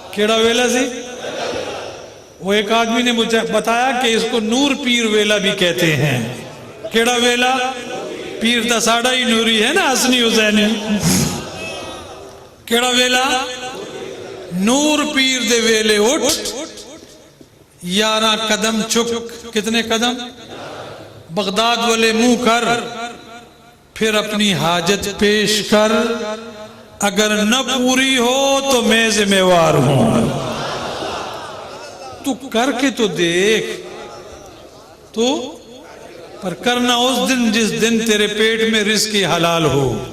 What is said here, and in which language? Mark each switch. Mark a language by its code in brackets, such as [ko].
[pa] کیڑا ویلا سی؟ [ur] وہ ایک آدمی نے مجھے بتایا کہ اس کو نور پیر ویلا بھی کہتے ہیں. [pa] کیڑا ویلا؟ پیر تا ساڑا ہی نوری ہے نا، حسنی حسینی. کیڑا ویلا؟ نور پیر دے ویلے اٹھ 11 قدم چک. [ur] کتنے قدم؟ بغداد والے منہ کر، پھر اپنی حاجت پیش کر، اگر نہ پوری ہو تو میں ذمہ وار ہوں. تو کر کے تو دیکھ. تو پر کرنا اس دن جس دن تیرے پیٹ میں رزق حلال ہو.